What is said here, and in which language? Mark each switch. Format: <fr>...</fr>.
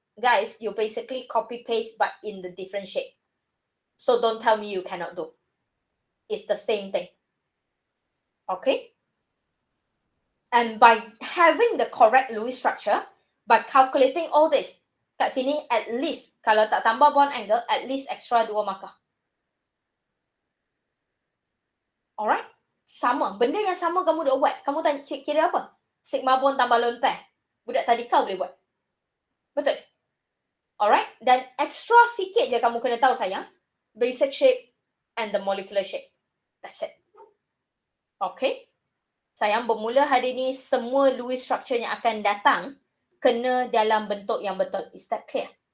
<en>Guys, you basically copy paste but in the different shape. So don't tell me you cannot do. It's the same thing. Okay? And by having the correct Lewis structure, by calculating all this, kat sini at least,</en> <ms>kalau tak tambah</ms> <en>bond angle, at least extra 2 markah.</en> <ms>Alright? Sama. Benda yang sama kamu dah buat. Kamu tanya, kira apa? Sigma bond tambah lone pair. Budak tadikal boleh buat. Betul? Alright? Dan extra sikit je kamu kena tahu sayang.</ms> <en>Basic shape and the molecular shape. That's it.</en> <ms>Okay? Sayang, bermula hari ni semua Lewis structure yang akan datang kena dalam bentuk yang betul.</ms> <en>Is that clear?</en>